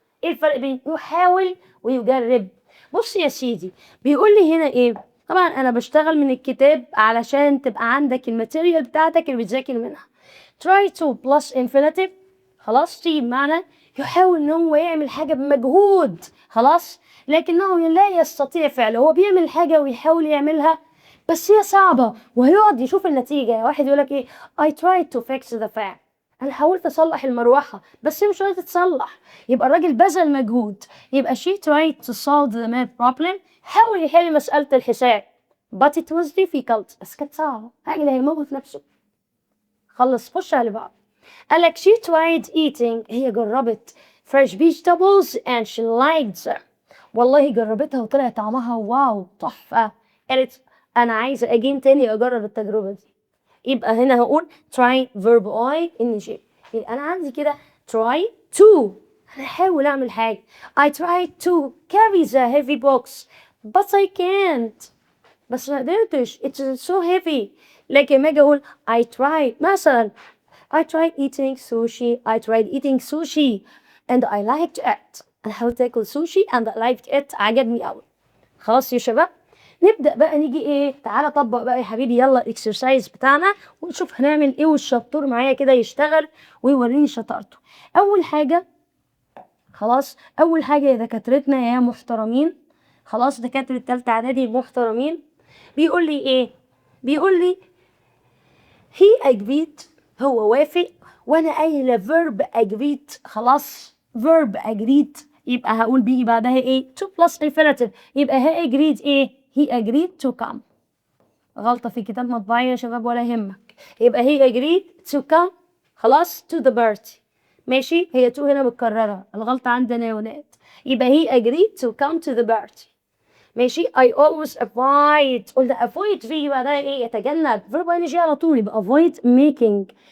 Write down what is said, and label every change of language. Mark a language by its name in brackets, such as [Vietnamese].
[Arabic] ايه الفرق بين يحاول ويجرب؟ بص يا سيدي بيقول لي هنا ايه؟ طبعا انا بشتغل من الكتاب علشان تبقى عندك الماتيريال بتاعتك اللي بتذاكر منها. [English] try to plus infinitive [Arabic] خلاص تيجي بمعنى يحاول ان هو يعمل حاجة بمجهود. خلاص لكنه لا يستطيع فعله. هو بيعمل حاجة ويحاول يعملها بس هي صعبة وهيقعد يشوف النتيجة. واحد يقولك ايه [English] I tried to fix the fan. [Arabic] انا حاولت اصلح المروحة بس هي مش راضية تتصلح. يبقى الراجل بذل مجهود. يبقى [English] she tried to solve the math problem [Arabic] حاول يحل مسألة الحساب [English] but it was difficult [Arabic] بس كانت صعبة. الراجل هيموت نفسه. خلص خش على بعض. قالك [English] she tried eating [Arabic] هي جربت [English] fresh vegetables and she liked them. [Arabic] والله جربتها وطلع طعمها واو تحفة. قالت أنا عايزة أجين تاني أجرب التجربة دي. يبقى هنا هقول [English] try verb ing. [Arabic] يبقى أنا عندي كده [English] try to [Arabic] أنا أحاول أعمل حاجة. [English] I tried to carry the heavy box but I can't. [Arabic] بس ما قدرتش [English] it's so heavy. [Arabic] لكن ما أجي أقول [English] I tried [Arabic] مثلا [English] I tried eating sushi. and I liked it. [Arabic] انا حاولت اكل سوشي [English] and I liked it. [Arabic] عجبني قوي. خلاص يا شباب، نبدأ بقى نيجي ايه، تعالى طبق بقى يا حبيبي، يلا الاكسرسايز بتاعنا ونشوف هنعمل ايه، والشطور معايا كده يشتغل ويوريني شطارته. اول حاجة خلاص، اول حاجة يا دكاترتنا يا محترمين، خلاص دكاترة تالتة اعدادي المحترمين، بيقول لي ايه؟ بيقول لي [English] he agreed، [Arabic] هو وافق، وانا قايله [English] verb agreed. خلاص verb agreed [Arabic] يبقى هقول بيجي بعدها ايه؟ [English] to plus infinitive، يبقى he agreed ايه؟ he agreed to come. [Arabic] غلطة في كتاب مطبعي يا شباب ولا يهمك، يبقى [English] he agreed to come [Arabic] خلاص [English] to the party. [Arabic] ماشي، هي to هنا متكررة، الغلطة عندنا يا ولاد، يبقى [English] he agreed to come to the party. [Arabic] ماشي. [English] I always avoid، [Arabic] قلنا [English] avoid [Arabic] في بعدها ايه؟ يتجنب، [English] verb ing [Arabic] على طول، يبقى [English] avoid making.